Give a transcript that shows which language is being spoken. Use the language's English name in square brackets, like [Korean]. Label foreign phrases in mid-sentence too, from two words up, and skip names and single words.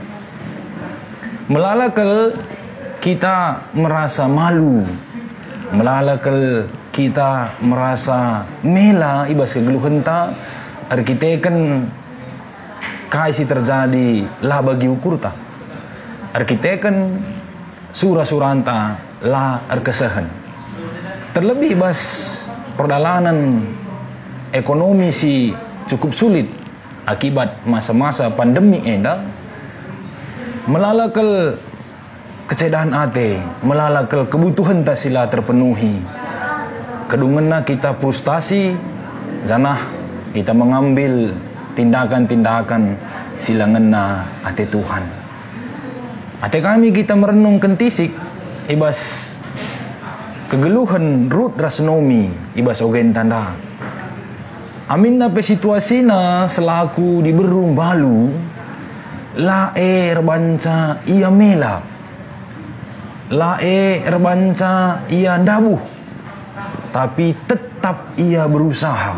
[Batak Karo] Melalakal [Indonesian] kita merasa malu, [Batak Karo] melalakal kita merasa mela ibas kegeluhan ta, arkiteken kaisi terjadi lah bagi ukur ta, arkiteken surah-suranta lah arkesahan. Terlebih bas [Indonesian] perjalanan ekonomi [Batak Karo] si [Indonesian] cukup sulit akibat masa-masa pandemi [Batak Karo] enda, melalakal kecedaan ate, melalakal kebutuhan tak sila terpenuhi. Kedungena [Indonesian] kita frustasi, [Batak Karo] zanah kita [Indonesian] mengambil tindakan-tindakan [Batak Karo] sila ngena ate Tuhan. Ate kami [Indonesian] kita merenungkan [Batak Karo] tisik, ibas kegeluhan rut rasnomi, ibas ogen tanda. Amin na pe situasina selaku di berung balu, lae rebanca ia mela, lae rebanca ia dabuh, tapi tetap ia berusaha.